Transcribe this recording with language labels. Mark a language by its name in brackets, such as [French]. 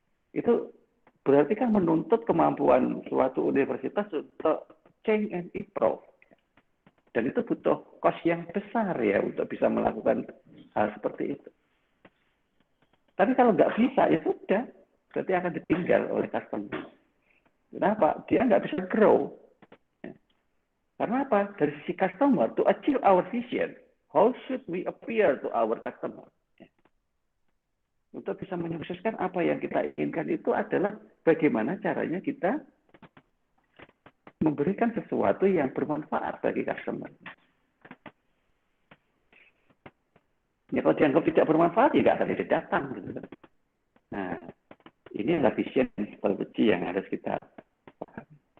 [Indonesian] Itu berarti kan menuntut kemampuan suatu universitas untuk [English] change and improve. [Indonesian] Dan itu butuh cost yang besar ya untuk bisa melakukan hal seperti itu. Tapi kalau nggak bisa, ya sudah. Berarti akan ditinggal oleh customer. Kenapa? Dia nggak bisa grow. Karena apa? Dari sisi [English] customer, to achieve our vision, how should we appear to our customer? [Indonesian] Untuk bisa menyukseskan apa yang kita inginkan itu adalah bagaimana caranya kita memberikan sesuatu yang bermanfaat bagi customer. Ya kalau dianggap tidak bermanfaat, ya nggak akan dia datang. Gitu. Nah, ini adalah vision strategi yang harus kita pahami.